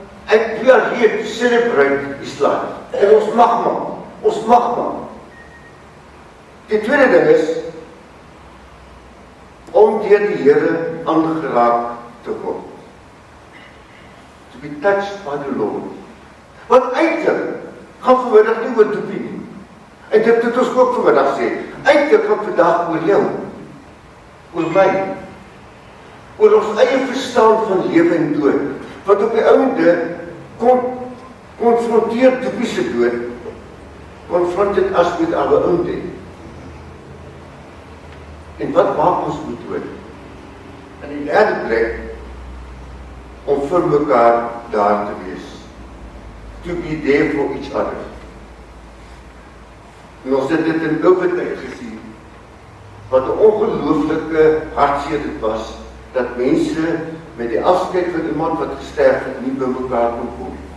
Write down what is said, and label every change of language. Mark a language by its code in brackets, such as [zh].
[en] And we are here to celebrate his life. [af] En ons mag maar. [en] Ons mag maar. [af] Die tweede ding is, om deur die Here aangeraak te word. [en] To be touched by the Lord. [af] Want eintlik gaan vanmiddag nie oor Toepie nie. En dit het ons ook vanmiddag sê. Eintlik gaan vandag oor jou. Oor my. Oor ons eie verstaan van lewe en dood. Want op die einde kom Konfronteer Doopie se dood, [en] confront it as with our own death. [af] En wat maak ons moet dood? In die derde plek, om vir mekaar daar te wees. [en] To be there for each other. [af] En ons het dit in COVID tyd gesien, wat 'n ongelooflike hartseer dit was, dat mense met die afskeid van iemand wat gesterf het, nie by mekaar kon kom.